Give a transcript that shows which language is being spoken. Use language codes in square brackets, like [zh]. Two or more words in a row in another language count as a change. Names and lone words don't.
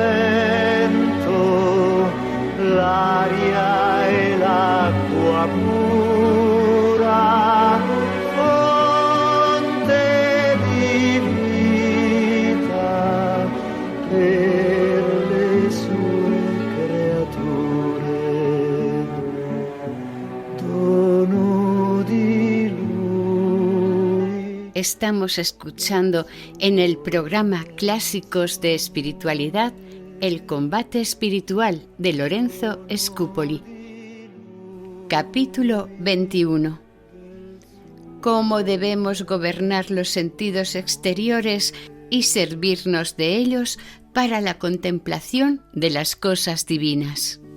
[it] vento, l'aria e l'acqua pura, fonte di vita per le sue creature, dono di Lui. [es] Estamos escuchando en el programa Clásicos de Espiritualidad El combate espiritual de Lorenzo Scupoli. Capítulo 21. Cómo debemos gobernar los sentidos exteriores y servirnos de ellos para la contemplación de las cosas divinas.